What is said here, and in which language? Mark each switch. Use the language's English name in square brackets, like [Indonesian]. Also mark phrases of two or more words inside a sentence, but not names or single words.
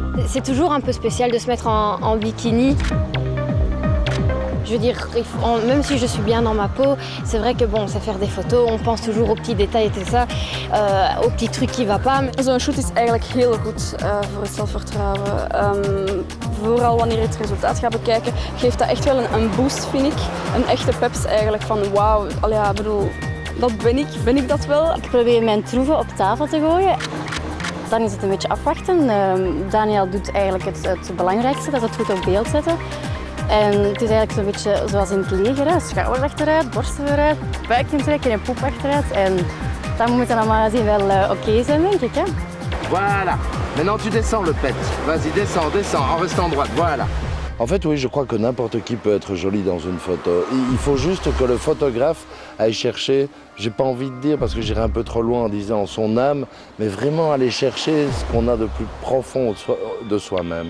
[French] C'est toujours un peu spécial de se mettre en bikini. Je veux dire, même si je suis bien dans ma peau, c'est vrai que bon, on sait faire des photos, on pense toujours aux petits détails et tout ça, aux petits trucs qui ne vont pas. [Dutch] Zo'n shoot is eigenlijk heel goed voor het zelfvertrouwen. Vooral wanneer je het resultaat gaat bekijken, geeft dat echt wel een boost, vind ik. Een echte peps eigenlijk van wauw, ja, bedoel, dat ben ik dat wel? Ik probeer mijn troeven op tafel te gooien. Dan is het een beetje afwachten. Daniel doet eigenlijk het belangrijkste, dat is het goed op beeld zetten. En het is eigenlijk zo'n beetje zoals in het leger, hè. Schouders achteruit, borsten vooruit, buik intrekken en poep achteruit. En dan moet het allemaal zien wel oké zijn, denk ik. Hè. [French] Voilà. Maintenant tu descends le pet. Vas-y, descends, descends, en restant droite. Voilà. En fait, oui, je crois que n'importe qui peut être joli dans une photo. Il faut juste que le photographe aille chercher, j'ai pas envie de dire parce que j'irai un peu trop loin en disant son âme, mais vraiment aller chercher ce qu'on a de plus profond de soi-même.